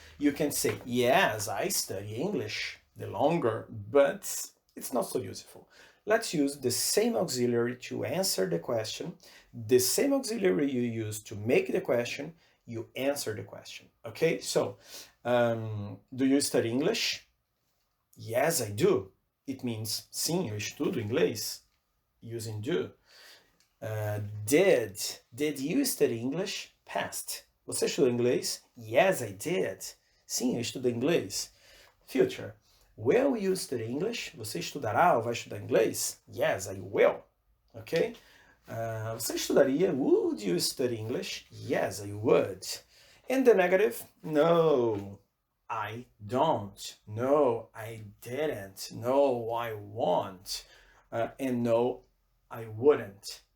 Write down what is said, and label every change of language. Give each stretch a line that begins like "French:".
English: You can say, yes, I study English, the longer, but it's not so useful. Let's use the same auxiliary to answer the question, the same auxiliary you use to make the question, you answer the question. Okay, so do you study English? Yes, I do. It means
Portuguese: sim, eu estudo inglês,
English: using do. Did you study English? Past.
Portuguese: Você estudou inglês?
English: Yes, I did.
Portuguese: Sim, eu estudei inglês.
English: Future. Will you study English?
Portuguese: Você estudará ou vai estudar inglês?
English: Yes, I will. Ok?
Portuguese: Você estudaria?
English: Would you study English? Yes, I would. And the negative? No, I don't. No, I didn't. No, I won't. And no, I wouldn't.